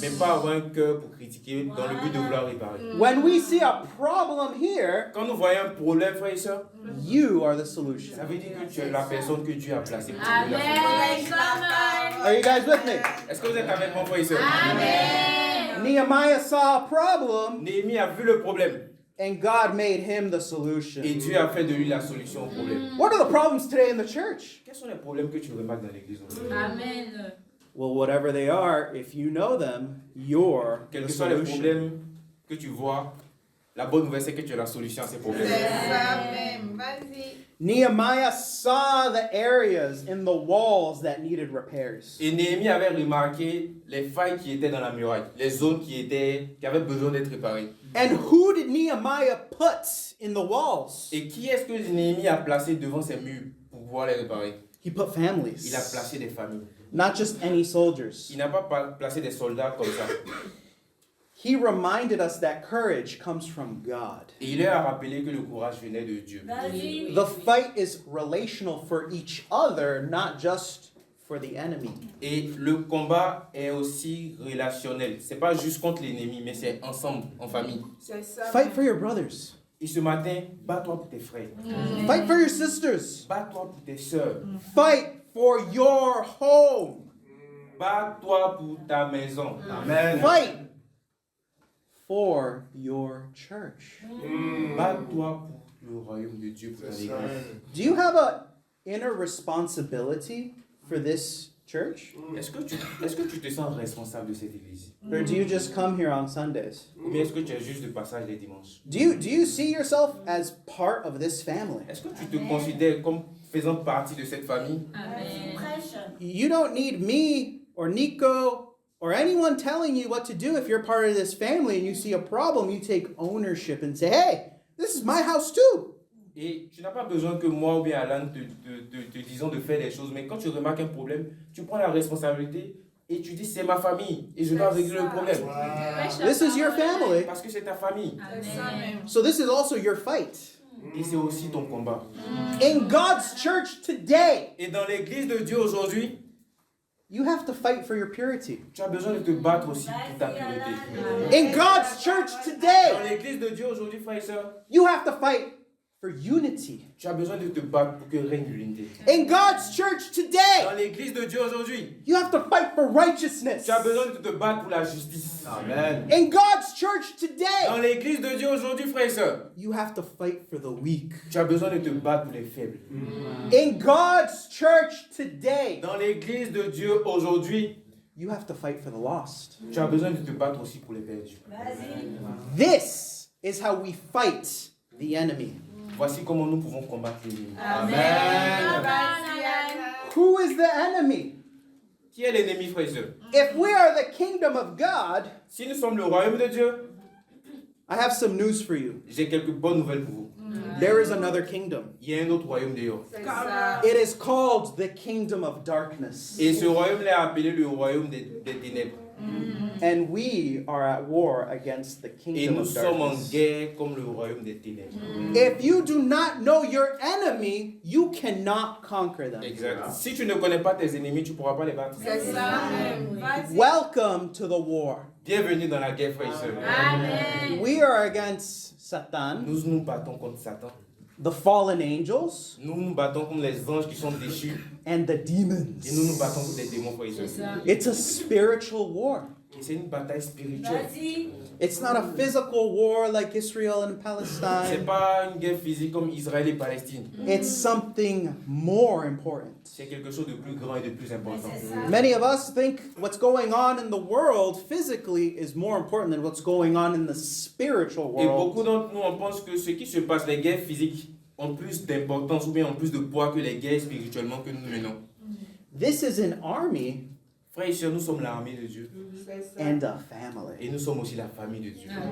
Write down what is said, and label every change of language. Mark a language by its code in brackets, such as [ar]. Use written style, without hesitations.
[fr] mais pas avoir un cœur pour critiquer dans le but de vouloir réparer. [en] When we see a problem here, [fr] Quand nous voyons un problème, frères et sœurs, [en] you are the solution. [fr] ça veut dire que tu es la personne que Dieu a placée pour trouver la solution. [en] Are you guys with me? [fr] Est-ce que vous êtes avec moi, frères et sœurs? [en] Nehemiah saw a problem, [fr] Néhémie a vu le problème [en] and God made him the [fr] et [en] solution. [fr] Dieu a fait de lui la solution au problème. [en] What are the problems today in the church? [fr] Quels sont les problèmes que tu remarques dans l'église aujourd'hui? Amen. [en] Well, whatever they are, if you know them, you're [fr] Quels [en] the [fr] que soient les [en] solution. [fr] problèmes que tu vois, La bonne nouvelle, c'est que tu as la solution à ces problèmes. C'est ça même. Vas-y. [en] Nehemiah saw the areas in the walls that needed repairs. [fr] Et Néhémie avait remarqué les failles qui étaient dans la muraille, les zones qui avaient besoin d'être réparées. [en] And who did Nehemiah put in the walls? [fr] Et qui est-ce que Néhémie a placé devant ces murs pour pouvoir les réparer? [en] He put families, [fr] Il a placé des familles. [en] not just any soldiers. [fr] Il n'a pas placé des soldats comme ça. [en] He reminded us that courage comes from God. [fr] Et il leur a rappelé que le courage venait de Dieu. [en] The fight is relational for each other, not just for the enemy. [fr] Et le combat est aussi relationnel. C'est pas juste contre l'ennemi, mais c'est ensemble, en famille. C'est ça. [en] Fight for your brothers. [fr] Et ce matin, bats-toi pour tes frères. [en] Fight for your sisters. [fr] Bats-toi pour tes sœurs. [en] Fight for your home. [fr] Bats-toi pour ta maison. Amen. [en] Fight for your church. [fr] Bats-toi pour le royaume de Dieu, pour ton église. [en] Do you have a inner responsibility for this church? [fr] Est-ce que tu te sens responsable de cette église? [en] Or do you just come here on Sundays? [fr] Ou bien est-ce que tu es juste de passage les dimanches? [en] Do you see yourself as part of this family? [fr] Est-ce que tu te considères comme faisant partie de cette famille? [en] You don't need me or Nico or anyone telling you what to do. If you're part of this family and you see a problem, you take ownership and say, hey, this is my house too. [fr] Et tu n'as pas besoin que moi ou bien Alan te disons de faire des choses, mais quand tu remarques un problème, tu prends la responsabilité et tu dis c'est ma famille et je dois régler le problème. [en] This is your family. [fr] Parce que c'est ta famille. C'est ça même. [en] So this is also your fight. [fr] Et c'est aussi ton combat. [en] In God's church today, [fr] Et dans l'église de Dieu aujourd'hui, [en] you have to fight for your purity. [fr] tu as besoin de te battre aussi pour ta pureté. [en] In God's church [fr] Dans [en] today, [fr] l'église de Dieu aujourd'hui, frères et sœurs, [en] you have to fight for unity. [fr] tu as besoin de te battre pour que règne l'unité. [en] In God's church [fr] Dans [en] today, [fr] l'église de Dieu aujourd'hui, [en] you have to fight for righteousness. [fr] tu as besoin de te battre pour la justice. Amen. [en] In God's church [fr] Dans [en] today, [fr] l'église de Dieu aujourd'hui, frères et sœurs, [en] you have to fight for the weak. [fr] tu as besoin de te battre pour les faibles. [en] In God's church today, [fr] Dans l'église de Dieu aujourd'hui, [en] you have to fight for the lost. [fr] tu as besoin de te battre aussi pour les perdus. [en] This is how we fight the enemy. [fr] Voici comment nous pouvons combattre l'ennemi. Amen. Vas-y, Anna. [en] Who is the enemy? [fr] Qui est l'ennemi, frères et sœurs? [en] If we are the kingdom of God, [fr] Si nous sommes le royaume de Dieu, [en] I have some news for you. [fr] j'ai quelques bonnes nouvelles pour vous. [en] There is another kingdom. [fr] Il y a un autre royaume dehors. C'est ça. [en] It is called the kingdom of darkness. [fr] Et ce royaume est appelé le royaume des ténèbres. [en] And we are at war against the [fr] Et [en] kingdom [fr] nous [en] of [fr] sommes en [en] darkness. [fr] guerre comme le royaume des ténèbres. [en] If you do not know your enemy, you cannot conquer them. [fr] Exact. Si tu ne connais pas tes ennemis, tu ne pourras pas les battre. C'est ça même. Vas-y. [en] Welcome to the war. [fr] Bienvenue dans la guerre, frères et sœurs. Amen. [en] We are against Satan, [fr] Nous nous battons contre Satan. [en] the fallen angels, [fr] Nous nous battons contre les anges qui sont déchus. [en] and the [fr] Et nous nous [en] demons. [fr] battons contre les démons, frères et sœurs. [en] It's a spiritual war. [fr] Et c'est une bataille spirituelle. [en] It's not a physical war like Israel and [fr] C'est [en] Palestine. [fr] pas une guerre physique comme Israël et Palestine. [en] It's something more important. [fr] C'est quelque chose de plus grand et de plus important. [en] Many of us think what's going on in the world physically is more important than what's going on in the spiritual [fr] Et beaucoup [en] world. [fr] d'entre nous, on pense que ce qui se passe, les guerres physiques, ont plus d'importance ou bien ont plus de poids que les guerres spirituellement que nous menons. [en] This is an army [fr] Frères et sœurs, nous sommes l'armée de Dieu. C'est ça. [en] and a family. [fr] Et nous sommes aussi la famille de Dieu.